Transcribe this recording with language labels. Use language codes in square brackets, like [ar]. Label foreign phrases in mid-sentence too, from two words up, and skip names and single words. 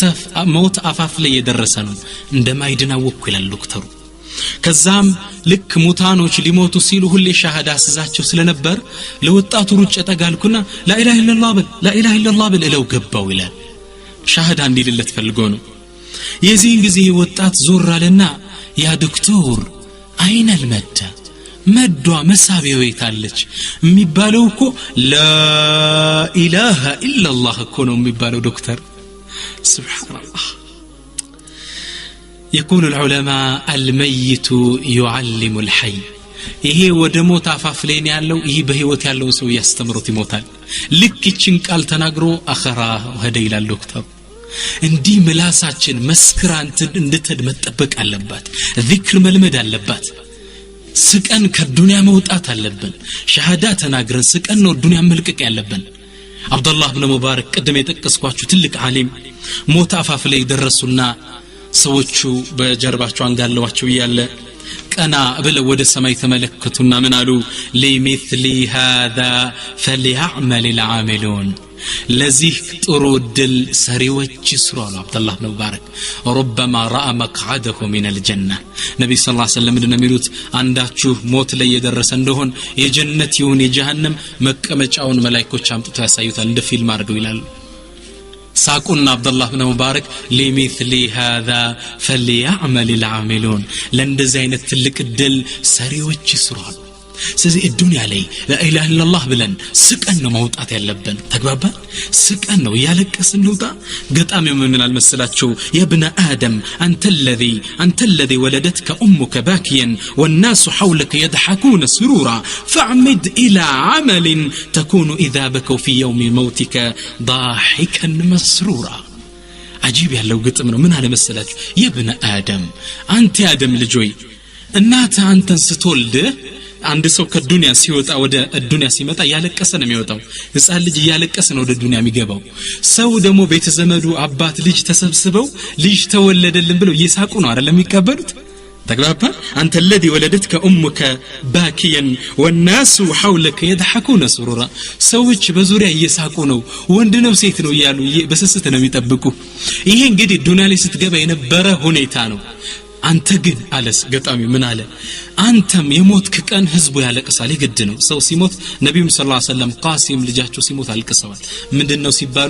[am] አፋፍ ላይ የደረሰ ነው እንደማይድና ወኩ ይላል ዶክተሩ ከዛም ልክ ሙታኖች ሊሞቱ ሲሉ ሁሌ ሻሃዳ አስዛቸው ስለነበር ለወጣቱ ሩጭ ተጋልኩና ላኢላሃ ኢላላህ ብል እለው ገባው ይላል ሻሃዳ እንዲልለት ፈልጎ ነው የዚህን ጊዜ ወጣት ዞር አለና ያ ዶክተር አይነል መዷ መሳቢያው የታለች የሚባለው እኮ ላኢላሃ ኢላላህ እኮ ነው የሚባለው ዶክተር ሱብሃንአላህ [ar] يقول العلماء الميت يعلم الحي [am] ይሄ ወደ ሞት አፋፍ ላይ ያለው ይሄ በህይወት ያለው ሰው ያስተምሩት ይሞታል ልክ እቺን ቃል ተናግሮ አኸራ ወደ ይላል ዶክተር እንዲህ ምላሳችን መስክራንት እንድትድ መጠበቅ አለባት ዚክር መልመድ አለባት ስቀን ከዱንያ መውጣት አለብን ሸሃዳ ተናግረን ስቀን ነው ዱንያ መልቀቅ ያለብን አብዱላህ ኢብኑ ሙባረክ ቀደም የጠቀስኳችሁ ትልቅ ዓሊም ሞት አፋፍ ላይ ደረሱና ሰዎቹ በጀርባቸው አንጋለዋቸው ይያለ ቀና ብለው ወደ ሰማይ ተመለከቱና ምን አሉ ለሚስሊ [ar] هذا فليعمل العاملون [am] ለዚህ ጥሩ ድል ሰሪዎች ይስሩ አሉ አብዱላህ ኢብኑ ሙባረክ [ar] ربما راى مقعده من الجنه [am] ነብይ ሰለላሁ ዐለይሂ ወሰለም እንደሚሉት አንዳችሁ ሞት ላይ የደረሰ እንደሆን የጀነት ይሁን የጀሃነም መቀመጫውን መላእክቶች አምጥተው ያሳዩታል እንደ ፊልም አድርገው ይላሉ [ar] ساقنا عبد الله بن مبارك لمثل هذا فليعمل العاملون لندزي [am] አይነት ትልቅ ድል ሰሪዎች ይስራሉ ስለዚህ [ar] الدنيا ላይ لا اله الا الله [am] ብለን ስቀን ነው መውጣት ያለብን ተግባባን ስቀን ነው ያለቀስን ልውጣ ገጣሚው ምን ይላል መሰላችሁ [ar] يا ابن ادم انت الذي ولدتك امك باكيا والناس حولك يضحكون سرورا فاعمد الى عمل تكون اذا بكوا في يوم موتك ضاحكا مسرورا [am] عجيب ያለው ግጥም ነው ምን አለ መሰላችሁ [ar] يا ابن ادم انت يا ادم [am] ልጆይ እናት አንተን ስትወልድ አንድ ሰው ከዱንያ ሲወጣ ወደ ዱንያ ሲመጣ ያለቀሰ ነው የሚወጣው ህፃን ልጅ ያለቀሰ ነው ወደ ዱንያ የሚገባው ሰው ደግሞ ቤተ ዘመዱ አባት ልጅ ተሰብስበው ልጅ ተወለደልን ብለው እየሳቁ ነው አይደለም የሚቀበሉት ተግባባ አንተ [ar] الذي ولدتك امك باكيا والناس حولك يضحكون سرورا [am] ሰዎች በዙሪያ እየሳቁ ነው ወንድ ነው ሴት ነው ይያሉ በስስት ነው የሚጠብቁ ይሄ እንግዲህ ዱንያ ላይ ስትገባ የነበረ ሁኔታ ነው አንተ ግን አለስ ገጣሚ ምን አለ አንተም የሞትክ ቀን ህዝቡ ያለቅሳል ይግድ ነው ሰው ሲሞት ነብዩ ሰለላሁ ዐለይሂ ወሰለም ቃሲም ልጃቸው ሲሞት አልቅሰዋል ምንድነው ሲባሉ